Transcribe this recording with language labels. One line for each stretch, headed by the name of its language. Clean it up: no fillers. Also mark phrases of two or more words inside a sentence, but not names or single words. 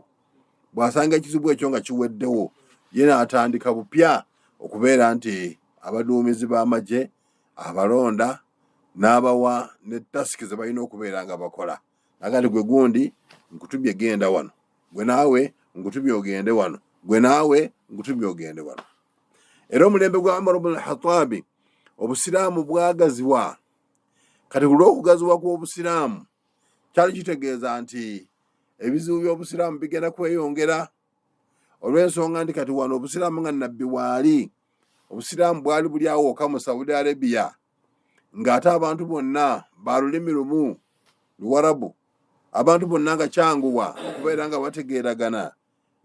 Ganda: Bw'asanga ekizibu ekyo nga kiweddewo, ye n'atandika bupya okubeera nti abaduumizi b'amagye abalonda n'abawa ne tasiki ze balina okubeera nga bakola. Aga nti gwe gundi nkutubye genda wano, gwe naawe nkutubye ogende wano, gwe naawe nkutubye ogende wano. Era omulembe gwa Umar ibn al-Khattabi obusiraamu bwagaziwa. Kati olw'okugaziwa kw'obusiraamu kyali kitegeeza nti ebizibu by'obusiraamu bigenda kweyongera, olw'ensonga nti kati wano obusiraamu nga nabbi waali, obusiraamu bwali buli awo wokka mu Saudi Arabia, ng'ate abantu bonna ba lulimi lumu Luwarabu, abantu bonna nga kyanguwa okubeera nga bategeeragana.